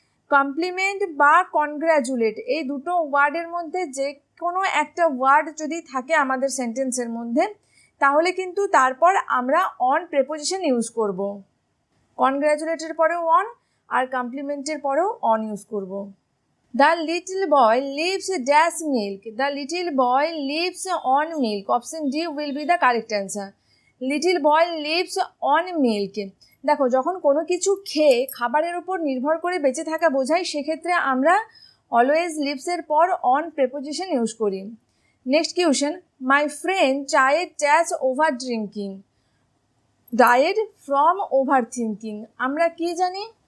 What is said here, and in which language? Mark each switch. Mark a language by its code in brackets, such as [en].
[bn] Complement বা congratulate এই দুটো ওয়ার্ডের মধ্যে যে কোনো একটা ওয়ার্ড যদি থাকে আমাদের সেন্টেন্সের মধ্যে তাহলে কিন্তু তারপর আমরা অন প্রেপোজিশন ইউজ করব। কনগ্রাচুলেটের পরেও অন আর কমপ্লিমেন্টের পরেও অন ইউজ করব। [en] The little boy leaves dash milk. The little boy lives on milk. Option D will be the correct answer. Little boy lives on milk. [bn] দেখো, যখন কোনো কিছু খেয়ে খাবারের উপর নির্ভর করে বেঁচে থাকা বোঝায় সেক্ষেত্রে আমরা অলওয়েজ লিভসের পর অন প্রেপোজিশন ইউজ করি। Next question, [en] My friend died dash over drinking. Died from over thinking. [bn] আমরা কি জানি?